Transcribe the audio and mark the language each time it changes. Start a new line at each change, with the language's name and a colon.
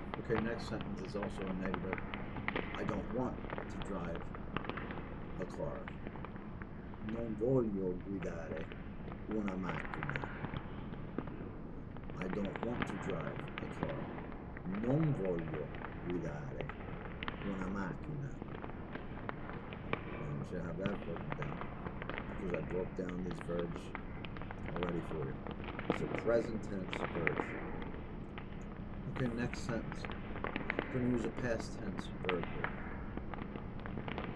English: Okay, next sentence is also a negative. I don't want to drive a car.
Italian: Non voglio guidare una macchina.
English: I don't want to drive a car.
Italian: Non voglio guidare una macchina.
English: And you should have that broken down, because I broke down these verbs already for you. So present tense verbs. Okay, next sentence. We're going to use a past tense verb here.